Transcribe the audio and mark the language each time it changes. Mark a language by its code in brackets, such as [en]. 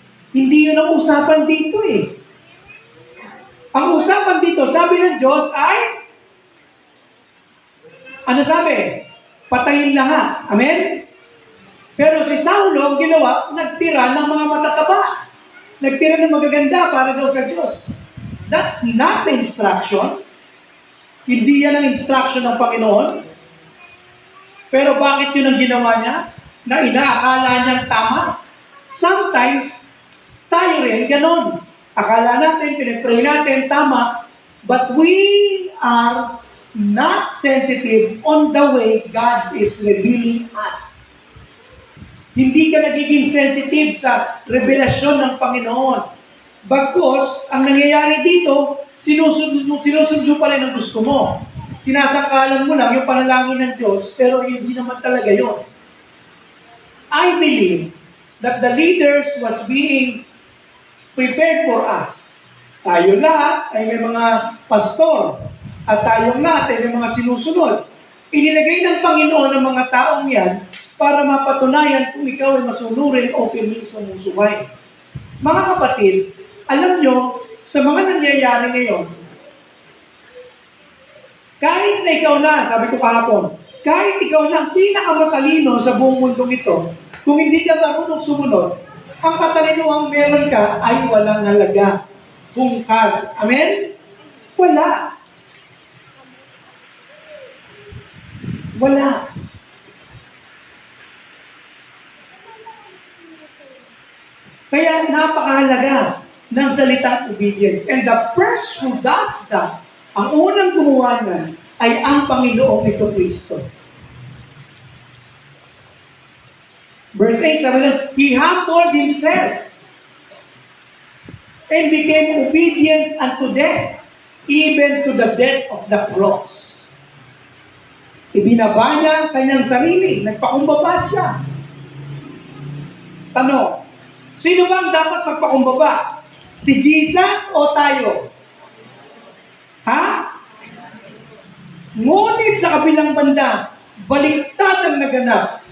[tl] Hindi yun ang usapan dito eh. Ang usapan dito, sabi ng Diyos ay, ano sabi? Patayin lahat. Amen? Pero si Saulo, ang ginawa, nagtira ng mga matataba. Nagtira ng magaganda para daw sa Diyos. [en] That's not the instruction. [tl] Hindi yan ang instruction ng Panginoon. Pero bakit yun ang ginawa niya? Na inaakala niyang tama. [en] Sometimes, [tl] tayo rin ganon. Akala natin, pinag-pray natin, tama. [en] But we are not sensitive on the way God is revealing us. [tl] Hindi ka nagiging sensitive sa revelasyon ng Panginoon. Bagkus, ang nangyayari dito, sinusundyo pa rin ang gusto mo. Sinasangkalan mo lang yung panalangin ng Diyos, pero hindi naman talaga yun. [en] I believe that the leaders was being prepared for us. [tl] Tayo lahat ay may mga pastor at tayong lahat ay may mga sinusunod. Inilagay ng Panginoon ang mga taong yan para mapatunayan kung ikaw ay masunurin o sumusuway. Mga kapatid, alam nyo, sa mga nangyayari ngayon, kahit na ikaw na, sabi ko kahapon, kahit ikaw na ang pinakamatalino sa buong mundong ito, kung hindi ka marunong sumunod, ang katalinuhang meron ka ay walang halaga. Bungkag. Amen? Wala. Wala. Kaya napakahalaga ng salitang obedience. [en] And the first who does that, [tl] ang unang gumawa na, ay ang Panginoong Jesucristo. [en] Verse 8, [tl] sabi lang, [en] He humbled Himself and became obedient unto death, even to the death of the cross. [tl] Ibinaba niya ang kanyang sarili, nagpakumbaba siya. Tanong, sino bang dapat magpakumbaba? Si Jesus o tayo? Ha? Ngunit sa kabilang banda, baliktad ang naganap.